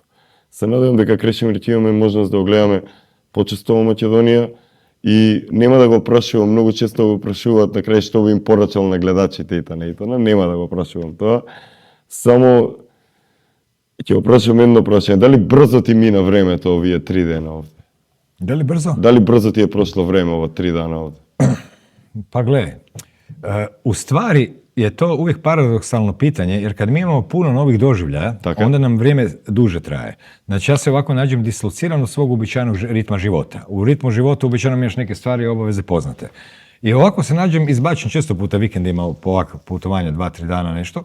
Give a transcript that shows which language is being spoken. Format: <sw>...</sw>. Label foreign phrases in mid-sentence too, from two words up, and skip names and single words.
<mk>Се надевам дека Крешимир ќе имаме можност да го гледаме почесто во Македонија и нема да го прашувам, многу често го прашуваат на крај што би им порачал на гледачите и тана, нема да го прашувам тоа. Само ќе го прашувам едно прашање, дали брзо ти мина времето овие 3 дена овде? Дали брзо? Дали брзо ти е прошло време ова 3 дана овде?</mk> <hr>Pa gle, u stvari je to uvijek paradoksalno pitanje, jer kad mi imamo puno novih doživljaja, onda nam vrijeme duže traje. Znači ja se ovako nađem dislociran od svog uobičajenog ritma života. U ritmu života uobičajeno imaš neke stvari i obaveze poznate. I ovako se nađem izbačen često puta vikendima po ovakve putovanja, 2-3 dana nešto.</hr>